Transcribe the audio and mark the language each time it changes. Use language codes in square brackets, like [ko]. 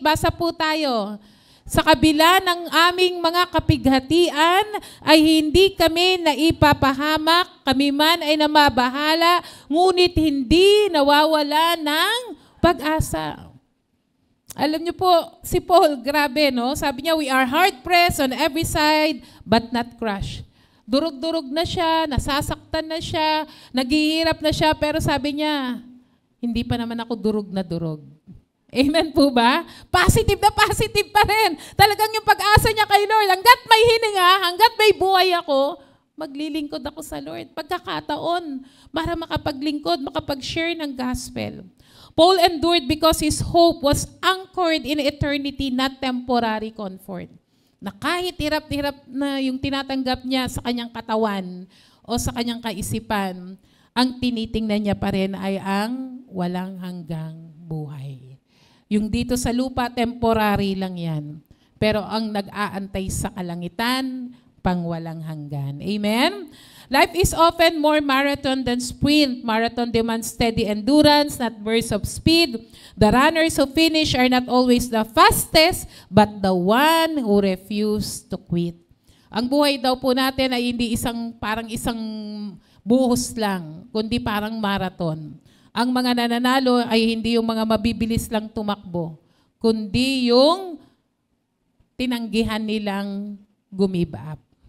[tl] Basa po tayo. Sa kabila ng aming mga kapighatian ay hindi kami naipapahamak, kami man ay namabahala, ngunit hindi nawawala ng pag-asa. Alam niyo po, si Paul, grabe, no? Sabi niya, [en] we are hard-pressed on every side, but not crushed. [tl] Durog-durog na siya, nasasaktan na siya, naghihirap na siya, pero sabi niya, hindi pa naman ako durog na durog. Amen po ba? Positive na positive pa rin. Talagang yung pag-asa niya kay Lord, hanggat may hininga, hanggat may buhay ako, maglilingkod ako sa Lord. Pagkakataon, para makapaglingkod, makapag-share ng gospel. [en] Paul endured because his hope was anchored in eternity, not temporary comfort. [tl] Na kahit hirap-hirap na yung tinatanggap niya sa kanyang katawan o sa kanyang kaisipan, ang tinitingnan niya pa rin ay ang walang hanggang buhay. Yung dito sa lupa, temporary lang yan. Pero ang nag-aantay sa kalangitan, pang walang hanggan. Amen? [en] Life is often more marathon than sprint. Marathon demands steady endurance, not bursts of speed. The runners who finish are not always the fastest, but the one who refuse to quit. [tl] Ang buhay daw po natin ay hindi parang isang buhos lang, kundi parang marathon. Ang mga nananalo ay hindi yung mga mabibilis lang tumakbo, kundi yung tinanggihan nilang gumive up.